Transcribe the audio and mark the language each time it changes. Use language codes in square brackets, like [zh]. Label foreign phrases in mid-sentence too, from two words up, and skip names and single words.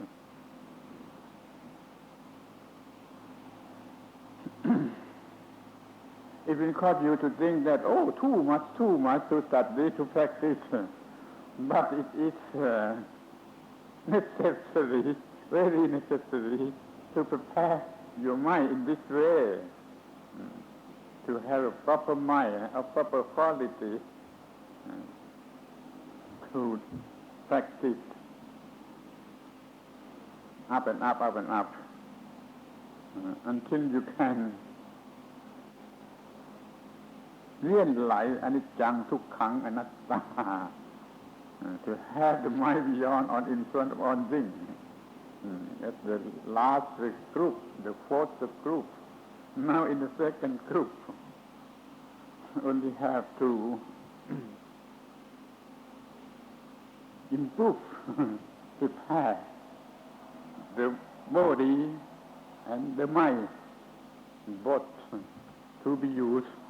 [en] It will cause you to think that too much to study to practice, but it is necessary, very necessary, to prepare your mind in this way, to have a proper mind, a proper quality, to practice up and up, until you can realize [pi] anicca, dukkha, anatta, [en] to have the mind beyond on in front of all things. That's the last group, the fourth group. Now in the second group, only have to improve, prepare the body and the mind, both to be used